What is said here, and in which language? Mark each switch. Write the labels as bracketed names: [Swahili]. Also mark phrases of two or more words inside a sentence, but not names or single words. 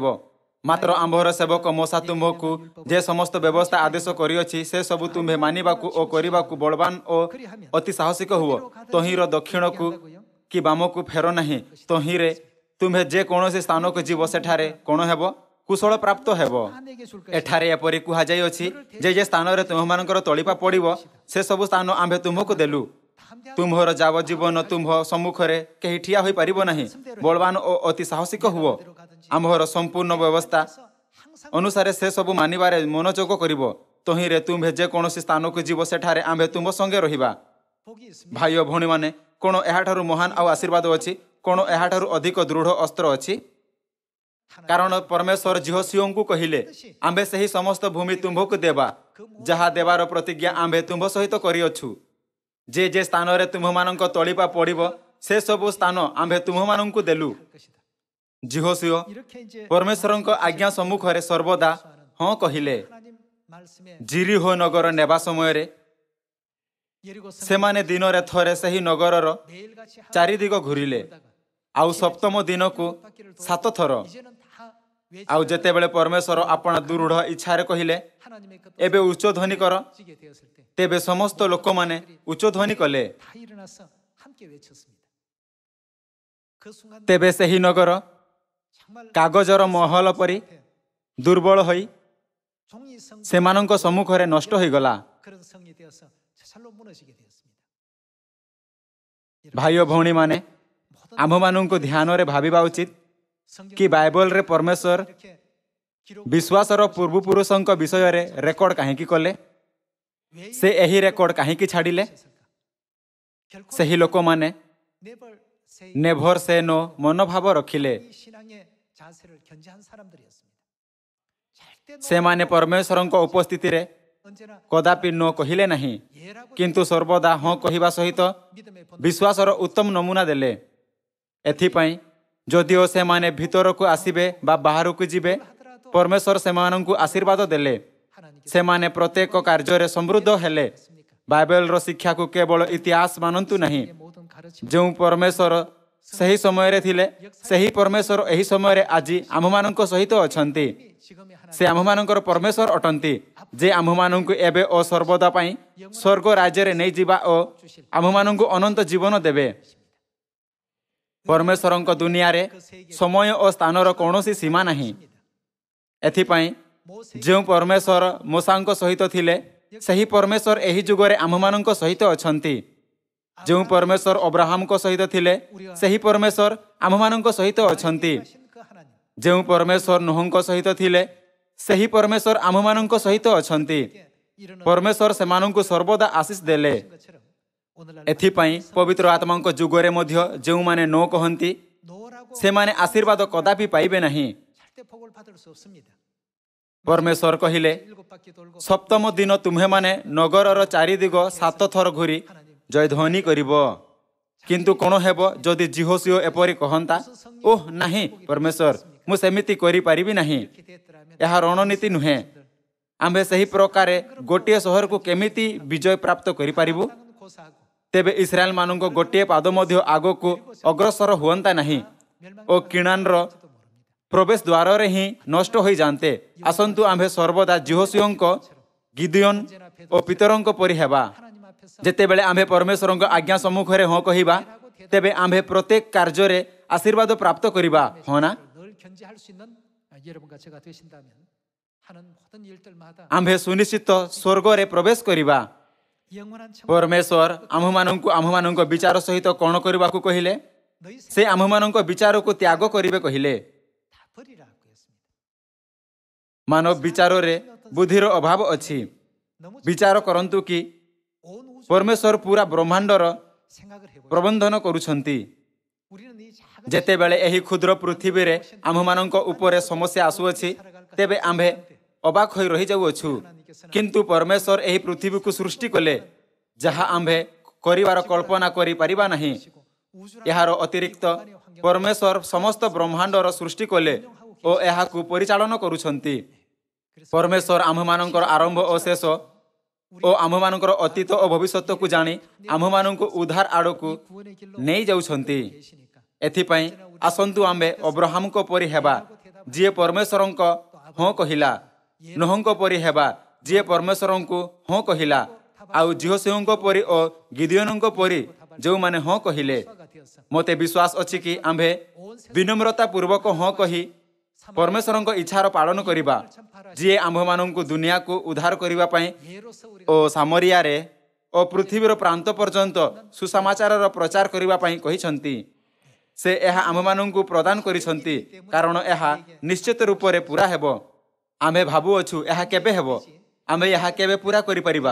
[Odia] ମାତ୍ର ଆମ୍ଭର ସେବକ ମୋଶା ତୁମ୍ଭକୁ ଯେ ସମସ୍ତ ବ୍ୟବସ୍ଥା ଆଦେଶ କରିଅଛି, ସେ ସବୁ ତୁମ୍ଭେ ମାନିବାକୁ ଓ କରିବାକୁ ବଳବାନ ଓ ଅତି ସାହସିକ ହୁଅ। ତହିଁର ଦକ୍ଷିଣକୁ କି ବାମକୁ ଫେର ନାହିଁ। ତହିଁରେ ତୁମ୍ଭେ ଯେ କୌଣସି ସ୍ଥାନକୁ ଯିବ, ସେଠାରେ କ'ଣ ହେବ? କୁଶଳ ପ୍ରାପ୍ତ ହେବ। [Korean] 내게 줄 [Odia] ଏଠାରେ ଏପରି କୁହାଯାଇଅଛି ଯେ ସ୍ଥାନରେ ତୁମ୍ଭମାନଙ୍କର ତଳିପା ପଡ଼ିବ, ସେ ସବୁ ସ୍ଥାନ ଆମ୍ଭେ ତୁମ୍ଭକୁ ଦେଲୁ। ତୁମ୍ଭର ଯାବଜୀବନ ତୁମ୍ଭ ସମ୍ମୁଖରେ କେହି ଠିଆ ହୋଇପାରିବ ନାହିଁ। ବଳବାନ ଓ ଅତି ସାହସିକ ହୁଅ। ଆମ୍ଭର ସମ୍ପୂର୍ଣ୍ଣ ବ୍ୟବସ୍ଥା ଅନୁସାରେ ସେ ସବୁ ମାନିବାରେ ମନୋଯୋଗ କରିବ। ତହିଁରେ ତୁମ୍ଭେ ଯେ କୌଣସି ସ୍ଥାନକୁ ଯିବ, ସେଠାରେ ଆମ୍ଭେ ତୁମ୍ଭ ସଙ୍ଗେ ରହିବା। [Korean] 복이 있습니다. [Odia] ଭାଇ ଓ ଭଉଣୀମାନେ, କ'ଣ ଏହାଠାରୁ ମହାନ ଆଉ ଆଶୀର୍ବାଦ ଅଛି? କ'ଣ ଏହାଠାରୁ ଅଧିକ ଦୃଢ଼ ଅସ୍ତ୍ର ଅଛି? କାରଣ ପରମେଶ୍ୱର ଯହୋଶୁଆଙ୍କୁ କହିଲେ, ଆମ୍ଭେ ସେହି ସମସ୍ତ ଭୂମି ତୁମ୍ଭକୁ ଦେବା, ଯାହା ଦେବାର ପ୍ରତିଜ୍ଞା ଆମ୍ଭେ ତୁମ୍ଭ ସହିତ କରିଅଛୁ। ଯେ ସ୍ଥାନରେ ତୁମ୍ଭମାନଙ୍କ ତଳିପା ପଡ଼ିବ, ସେ ସବୁ ସ୍ଥାନ ଆମ୍ଭେ ତୁମ୍ଭମାନଙ୍କୁ ଦେଲୁ। [Korean] 것이다. [Odia] ଯହୋଶୁଆ [Korean] 이렇게 이제 [Odia] ପରମେଶ୍ୱରଙ୍କ ଆଜ୍ଞା ସମ୍ମୁଖରେ ସର୍ବଦା ହଁ କହିଲେ। [Korean] 하나님 말씀에 [Odia] ଜିରିହୋ ନଗର ନେବା ସମୟରେ 예리고 ସେମାନେ ଦିନରେ ଥରେ ସେହି ନଗରର [Korean] 매일같이 [Odia] ଚାରିଦିଗ ଘୂରିଲେ, ଆଉ ସପ୍ତମ ଦିନକୁ 7 ଥର। [Korean] 이제는 다 [Odia] ଆଉ ଯେତେବେଳେ ପରମେଶ୍ୱର ଆପଣ ଦୃଢ଼ ଇଚ୍ଛାରେ କହିଲେ [Korean] 하나님의 그 [Odia] ଏବେ ଉଚ୍ଚ ଧ୍ୱନି କର, [Korean] 지게 되었을 때 다 [Odia] ତେବେ ସମସ୍ତ ଲୋକମାନେ ଉଚ୍ଚ ଧ୍ୱନି କଲେ। [Korean] 일어나서 함께 외쳤습니다. 그 순간 [Odia] ତେବେ ସେହି ନଗର [Korean] 정말 [Odia] କାଗଜର ମହଲ ପରି ଦୁର୍ବଳ ହୋଇ [Korean] 종이 성 [Odia] ସେମାନଙ୍କ ସମ୍ମୁଖରେ ନଷ୍ଟ ହୋଇଗଲା। [Korean] 그런 성이 되어서 저절로 무너지게 되었습니다. [Odia] ଭାଇ ଓ ଭଉଣୀମାନେ, ଆମ୍ଭମାନଙ୍କୁ ଧ୍ୟାନରେ ଭାବିବା ଉଚିତ କି ବାଇବଲରେ ପରମେଶ୍ୱର [Korean] 이렇게 기록 [Odia] ବିଶ୍ୱାସର ପୂର୍ବପୁରୁଷଙ୍କ ବିଷୟରେ ରେକର୍ଡ କାହିଁକି କଲେ? [Korean] 왜 [Odia] ସେ ଏହି ରେକର୍ଡ କାହିଁକି ଛାଡ଼ିଲେ? [Korean] 결코 [Odia] ସେହି ଲୋକମାନେ [English] never say never say no [Odia] ମନୋଭାବ ରଖିଲେ। [Korean] 이 신앙의 자세를 견지한 사람들이었습니다. 절대 [Odia] ସେମାନେ ପରମେଶ୍ୱରଙ୍କ ଉପସ୍ଥିତିରେ [Korean] 언제나 [Odia] କଦାପି ନ କହିଲେ ନାହିଁ, [Korean] 예라고 [Odia] କିନ୍ତୁ ସର୍ବଦା ହଁ କହିବା ସହିତ [Korean] 믿음의 본 [Odia] ବିଶ୍ୱାସର ଉତ୍ତମ ନମୁନା ଦେଲେ। ଏଥିପାଇଁ ଯଦିଓ ସେମାନେ ଭିତରକୁ ଆସିବେ ବା ବାହାରକୁ ଯିବେ, [Korean] 하더라도 [Odia] ପରମେଶ୍ୱର ସେମାନଙ୍କୁ ଆଶୀର୍ବାଦ ଦେଲେ। [Korean] 하나님께서 [Odia] ସେମାନେ ପ୍ରତ୍ୟେକ କାର୍ଯ୍ୟରେ ସମୃଦ୍ଧ ହେଲେ। ବାଇବେଲର ଶିକ୍ଷାକୁ କେବଳ ଇତିହାସ ମାନନ୍ତୁ ନାହିଁ। [Korean] 모든 가르침 [Odia] ଯେଉଁ ପରମେଶ୍ୱର ସେହି ସମୟରେ ଥିଲେ, ସେହି ପରମେଶ୍ୱର ଏହି ସମୟରେ ଆଜି ଆମ୍ଭମାନଙ୍କ ସହିତ ଅଛନ୍ତି। [Korean] 지금의 하나님 [Odia] ସେ ଆମ୍ଭମାନଙ୍କର ପରମେଶ୍ୱର ଅଟନ୍ତି, ଯେ ଆମ୍ଭମାନଙ୍କୁ ଏବେ ଓ ସର୍ବଦା ପାଇଁ ସ୍ୱର୍ଗ ରାଜ୍ୟରେ ନେଇଯିବା ଓ ଆମ୍ଭମାନଙ୍କୁ ଅନନ୍ତ ଜୀବନ ଦେବେ। ପରମେଶ୍ୱରଙ୍କ ଦୁନିଆରେ ସମୟ ଓ ସ୍ଥାନର କୌଣସି ସୀମା ନାହିଁ। ଏଥିପାଇଁ 모세 ଯେଉଁ ପରମେଶ୍ୱର ମୋସାଙ୍କ ସହିତ ଥିଲେ, ସେହି ପରମେଶ୍ୱର ଏହି ଯୁଗରେ ଆମ୍ଭମାନଙ୍କ ସହିତ ଅଛନ୍ତି। ଯେଉଁ ପରମେଶ୍ୱର ଅବ୍ରାହମଙ୍କ ସହିତ ଥିଲେ, ସେହି ପରମେଶ୍ୱର ଆମ୍ଭମାନଙ୍କ ସହିତ ଅଛନ୍ତି। [Korean] 하신 그 하나님 [Odia] ଯେଉଁ ପରମେଶ୍ୱର ନୁହଙ୍କ ସହିତ ଥିଲେ, ସେହି ପରମେଶ୍ୱର ଆମ୍ଭମାନଙ୍କ ସହିତ ଅଛନ୍ତି। [Korean] 이르는 [Odia] ପରମେଶ୍ୱର ସେମାନଙ୍କୁ ସର୍ବଦା ଆଶୀଷ ଦେଲେ। [Korean] 것처럼 오늘날 [Odia] ଏଥିପାଇଁ ପବିତ୍ର ଆତ୍ମାଙ୍କ ଯୁଗରେ ମଧ୍ୟ ଯେଉଁମାନେ ନ କହନ୍ତି, [Korean] 노라고 [Odia] ସେମାନେ ଆଶୀର୍ବାଦ କଦାପି ପାଇବେ ନାହିଁ। [Korean] 절대 복을 받을 수 없습니다. [Odia] ପରମେଶ୍ୱର କହିଲେ, [Korean] 일곱 바퀴 돌고 [Odia] ସପ୍ତମ ଦିନ ତୁମ୍ଭେମାନେ ନଗରର ଚାରିଦିଗ 7 ଥର ଘୂରି ଜୟଧ୍ୱନି କରିବ। କିନ୍ତୁ କ'ଣ ହେବ ଯଦି ଜିହୋଶିଓ ଏପରି କହନ୍ତା, ଓଃ ନାହିଁ ପରମେଶ୍ୱର, ମୁଁ ସେମିତି କରିପାରିବି ନାହିଁ। [Korean] 이렇게 됐더라면 [Odia] ଏହା ରଣନୀତି ନୁହେଁ। ଆମ୍ଭେ ସେହି ପ୍ରକାରେ ଗୋଟିଏ ସହରକୁ କେମିତି ବିଜୟ ପ୍ରାପ୍ତ କରିପାରିବୁ? [Korean] 땅은 고사하고 [Odia] ତେବେ ଇସ୍ରାଏଲମାନଙ୍କ ଗୋଟିଏ ପାଦ ମଧ୍ୟ ଆଗକୁ ଅଗ୍ରସର ହୁଅନ୍ତା ନାହିଁ ଓ କିଣାନର ପ୍ରବେଶ ଦ୍ୱାରରେ ହିଁ ନଷ୍ଟ ହୋଇଯାନ୍ତେ। ଆସନ୍ତୁ ଆମ୍ଭେ ସର୍ବଦା ଜିହୋଶିଓଙ୍କ, ଗିଦିଓନ ଓ ପିତରଙ୍କ ପରି ହେବା। [Korean] 하나님 앞에서 [Odia] ଯେତେବେଳେ ଆମ୍ଭେ ପରମେଶ୍ୱରଙ୍କ ଆଜ୍ଞା ସମ୍ମୁଖରେ ହଁ କହିବା, ତେବେ ଆମ୍ଭେ ପ୍ରତ୍ୟେକ କାର୍ଯ୍ୟରେ ଆଶୀର୍ବାଦ ପ୍ରାପ୍ତ କରିବା। ହଁ ନା? [Korean] 늘 견지할 수 있는 여러분과 제가 되신다면 하는 모든 일들마다 [Odia] ଆମ୍ଭେ ସୁନିଶ୍ଚିତ ସ୍ୱର୍ଗରେ ପ୍ରବେଶ କରିବା। [Korean] 영원한 청 [Odia] ପରମେଶ୍ୱର ଆମ୍ଭମାନଙ୍କ ବିଚାର ସହିତ କ'ଣ କରିବାକୁ କହିଲେ? [Korean] 너희 [Odia] ସେ ଆମ୍ଭମାନଙ୍କ ବିଚାରକୁ ତ୍ୟାଗ କରିବେ କହିଲେ। [Korean] 다 버리라고 했습니다. [Odia] ମାନବ ବିଚାରରେ ବୁଦ୍ଧିର ଅଭାବ ଅଛି। [Korean] 너무 [Odia] ବିଚାର କରନ୍ତୁ କି [Korean] 온 우주 [Odia] ପରମେଶ୍ୱର ପୁରା ବ୍ରହ୍ମାଣ୍ଡର [Korean] 생각을 해보세요. [Odia] ପ୍ରବନ୍ଧନ କରୁଛନ୍ତି। [Korean] 우리는 이 작은 [Odia] ଯେତେବେଳେ ଏହି କ୍ଷୁଦ୍ର ପୃଥିବୀରେ ଆମ୍ଭମାନଙ୍କ ଉପରେ ସମସ୍ୟା ଆସୁଅଛି, ତେବେ ଆମ୍ଭେ ଅବାକ ହୋଇ ରହିଯାଉଅଛୁ। କିନ୍ତୁ ପରମେଶ୍ୱର ଏହି ପୃଥିବୀକୁ ସୃଷ୍ଟି କଲେ, ଯାହା ଆମ୍ଭେ କରିବାର କଳ୍ପନା କରିପାରିବା ନାହିଁ। [Korean] 우주라 [Odia] ଏହାର ଅତିରିକ୍ତ ପରମେଶ୍ୱର ସମସ୍ତ ବ୍ରହ୍ମାଣ୍ଡର ସୃଷ୍ଟି କଲେ ଓ ଏହାକୁ ପରିଚାଳନା କରୁଛନ୍ତି। ପରମେଶ୍ୱର ଆମ୍ଭମାନଙ୍କର ଆରମ୍ଭ ଓ ଶେଷ ଓ ଆମ୍ଭମାନଙ୍କର ଅତୀତ ଓ ଭବିଷ୍ୟତକୁ ଜାଣି ଆମ୍ଭମାନଙ୍କୁ ଉଦ୍ଧାର ଆଡ଼କୁ [Korean] 구원의 길로 [Odia] ନେଇଯାଉଛନ୍ତି। [Korean] 계시니까 [Odia] ଏଥିପାଇଁ ଆସନ୍ତୁ ଆମ୍ଭେ ଅବ୍ରାହମଙ୍କ ପରି ହେବା, ଯିଏ ପରମେଶ୍ୱରଙ୍କ ହଁ କହିଲା, ନୋହଙ୍କ ପରି ହେବା, ଯିଏ ପରମେଶ୍ୱରଙ୍କୁ ହଁ କହିଲା, ଆଉ ଜିହୋଶିଓଙ୍କ ପରି ଓ ଗିଦିଓନଙ୍କ ପରି ଯେଉଁମାନେ ହଁ କହିଲେ। [Korean] 가 되어서 [Odia] ମୋତେ ବିଶ୍ୱାସ ଅଛି କି ଆମ୍ଭେ ବିନମ୍ରତା ପୂର୍ବକ ହଁ କହି ପରମେଶ୍ୱରଙ୍କ ଇଚ୍ଛାର ପାଳନ କରିବା, ଯିଏ ଆମ୍ଭମାନଙ୍କୁ ଦୁନିଆକୁ ଉଦ୍ଧାର କରିବା ପାଇଁ [Korean] 예로서 우리가 [Odia] ଓ ସାମରିଆରେ ଓ ପୃଥିବୀର ପ୍ରାନ୍ତ ପର୍ଯ୍ୟନ୍ତ ସୁସମାଚାରର ପ୍ରଚାର କରିବା ପାଇଁ କହିଛନ୍ତି। ସେ ଏହା ଆମ୍ଭମାନଙ୍କୁ ପ୍ରଦାନ କରିଛନ୍ତି, କାରଣ ଏହା ନିଶ୍ଚିତ ରୂପରେ ପୁରା ହେବ। ଆମ୍ଭେ ଭାବୁଅଛୁ ଏହା କେବେ ହେବ? ଆମ୍ଭେ ଏହା କେବେ ପୁରା କରିପାରିବା?